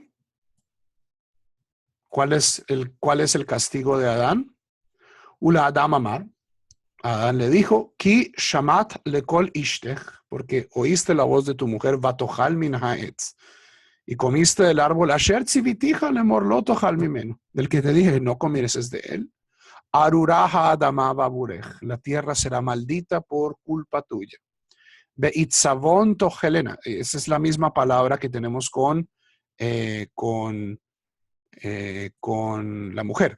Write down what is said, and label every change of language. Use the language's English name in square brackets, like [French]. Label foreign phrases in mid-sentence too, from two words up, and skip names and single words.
[Spanish] ¿Cuál es el castigo de Adán? [Hebrew] ולאדם אמר. [Spanish] Adán le dijo, [Hebrew] כי שמעת לקול אשתך, [Spanish] porque oíste la voz de tu mujer, [Hebrew] ותאכל מן העץ, [Spanish] y comiste del árbol [Hebrew] אשר צויתיך לאמר לא תאכל ממנו, [Spanish] del que te dije, no comieres de él. [Hebrew] ארורה האדמה בעבורך, [Spanish] la tierra será maldita por culpa tuya. [Hebrew] בעצבון תאכלנה, [Spanish] esa es la misma palabra que tenemos con la mujer.